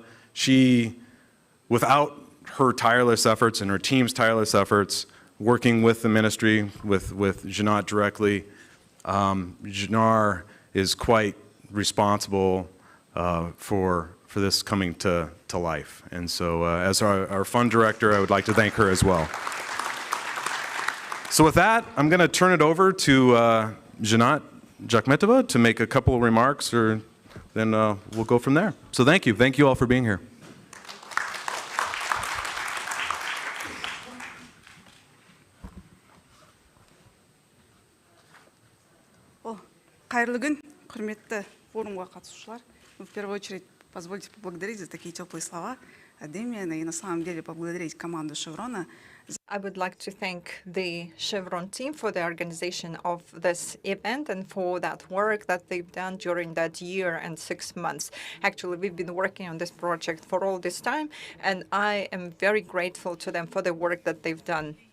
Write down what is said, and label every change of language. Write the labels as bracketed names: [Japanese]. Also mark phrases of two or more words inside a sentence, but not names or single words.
[English] She, without her tireless efforts and her team's tireless efforts, working with the ministry, with Janat directly, Janar is quite responsible for this coming to life. And so as our fund director, I would like to thank her as well. So with that, I'm going to turn it over to Janat Jakhmetova to make a couple of remarks, then we'll go from there. So thank you. Thank you all for being here. [Kazakh] Қайырлы күн, құрметті форумға қатысушылар. [Russian] В первую очередь, позвольте поблагодарить за такие теплые слова от Демиана и на самом деле поблагодарить команду Шеврона. [English] I would like to thank the Chevron team for the organization of this event and for that work that they've done during that year and 6 months. Actually, we've been working on this project for all this time, and I am very grateful to them for the work that they've done.